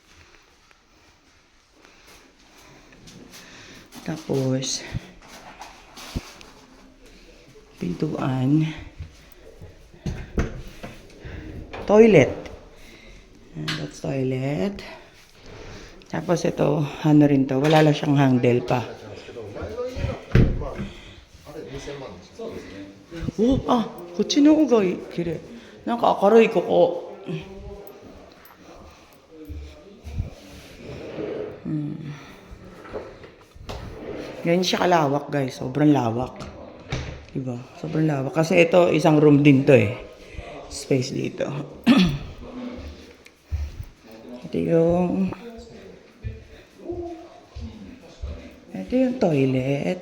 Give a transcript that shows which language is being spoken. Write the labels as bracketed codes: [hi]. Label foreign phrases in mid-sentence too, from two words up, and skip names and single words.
[tl] Tapos, pintuan. toilet. [en] That's toilet. [tl] Tapos ito, ano rin to, wala lang siyang handle pa. [ja] Oh, こっちの方が綺麗。なんか明るいここ。 [tl] Ganyan siya kalawak, guys. Sobrang lawak. Diba? Sobrang lawak. Kasi ito, isang room din to eh. Space dito. Ito yung toilet.